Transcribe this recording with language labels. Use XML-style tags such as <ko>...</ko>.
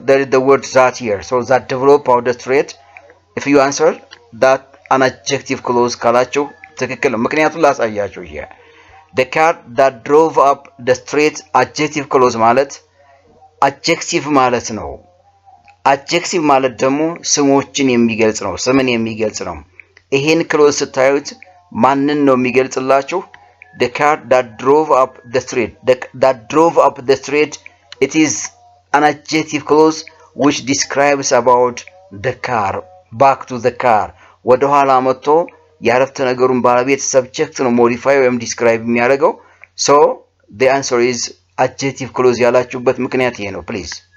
<en>There is the word that here. So that develop out the street. If you answer that an adjective clause</en> <am>ካላችሁ ትክክል ነው። ምክንያቱም ላሳያችሁ ይሄ</am> <en>the car that drove up the street</en> <am>adjective clause ማለት adjective ማለት ነው። adjective ማለት ደግሞ ስሞችን የሚገልጽ ነው፣ ስምን የሚገልጽ ነው። ይሄን ክሎዝ ስታዩት ማንን ነው የሚገልጽላችሁ?</am> <en>the car that drove up the street it is an adjective clause which describes about the car. back to the car</en> <am>ወደ ኋላ መጥቶ የአረፍተ ነገሩን ባለቤት subject ነው modify ወይም describe የሚያደርገው።</am> <en>so the answer is adjective clause</en> <am>ያላችሁበት ምክንያት ይሄ ነው please.</am>